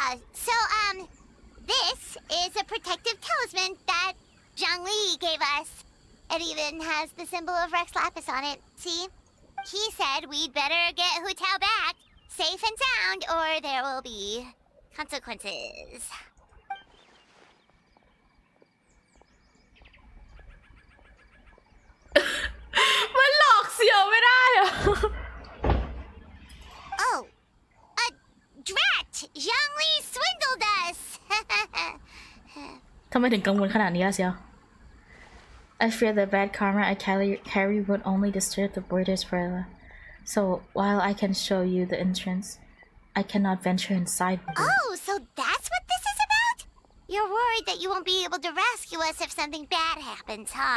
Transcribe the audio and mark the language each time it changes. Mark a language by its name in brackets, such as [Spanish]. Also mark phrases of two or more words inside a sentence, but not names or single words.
[English] So, this is a protective talisman that Zhangli gave us. It even has the symbol of Rex Lapis on it. See? He said we'd better get Hu Tao back. Safe and sound, or there will be consequences. [Thai] มันหลอกเสี่ยวไม่ได้อะ [English] Oh, drat! Zhangli swindled us! [Thai] ทำไมถึงกังวลขนาดนี้ล่ะเสี่ยว [English] I fear the bad karma I carry would only disturb the borders further. So while I can show you the entrance, I cannot venture inside with you. Oh, so that's what this is about? You're worried that you won't be able to rescue us if something bad happens, huh?